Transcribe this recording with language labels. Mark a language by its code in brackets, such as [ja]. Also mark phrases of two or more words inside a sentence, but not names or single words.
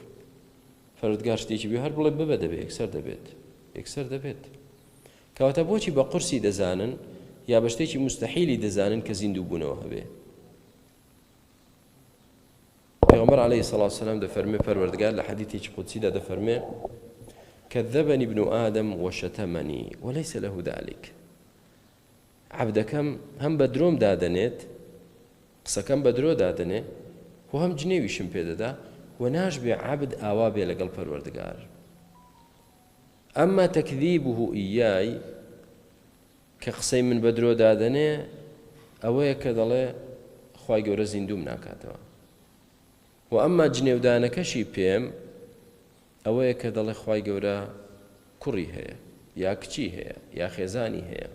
[ckb] پەروەردگار شتێکی بێ هەر بڵێ ببە دەبێت، یەکسەر دەبێت. کەواتە بۆچی بە قورسی دەزانن یا بە شتێکی مستحیلی دەزانن کە زیندوو بوونەوە هەبێ؟ پێغەمبەر [ar] عەلەیهی سەڵات وسەلام [ckb] دەفەرمێ، پەروەردگار لە حەدیثێکی قودسیدا دەفەرمێ [ar] كذبني ابن آدم وشتمني وليس له ذلك. [ckb] عبدەکەم هەم بە درۆم دادەنێت، قسەکەم بە درۆ دادەنێ و هەم جنێویشم پێدەدا و ناشبێ عبد ئاوا بێ لەگەڵ پەروەردگار. [ar] ئەمما تەکذیبه ئیای [ckb] کە قسەی من بە درۆ دادەنێ ئەوەیە کە دەڵێ خوای گەورە زیندوم ناکاتەوە، و ئەمما جنێودانەکەشی پێم ئەوەیە کە دەڵێ خوای گەورە کوڕی هەیە یا کچی هەیە یا خێزانی هەیە.